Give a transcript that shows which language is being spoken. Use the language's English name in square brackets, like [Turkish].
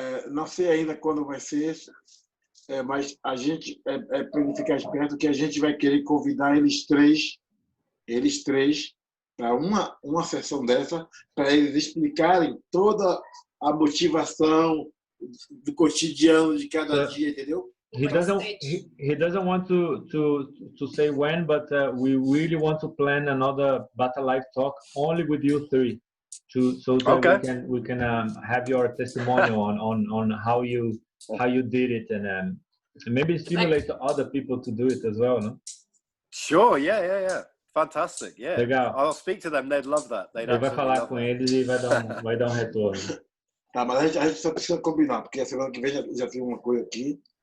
[Portuguese] Não sei ainda quando vai ser, mas a gente para ele ficar esperto que a gente vai querer convidar eles três para uma sessão dessa, para eles explicarem toda a motivação do cotidiano de cada dia, entendeu? [English] He doesn't want to say when, but we really want to plan another Battle Live talk only with you three, so that we can have your testimonial on how you did it, and maybe stimulate other people to do it as well, no? Sure, yeah. Fantastic, yeah. [Portuguese] Legal. [English] I'll speak to them. They'd love that. [Portuguese] Ele vai falar com eles e vai dar um retorno. Tá, mas a gente só precisa combinar, porque a semana que vem já tem uma coisa aqui.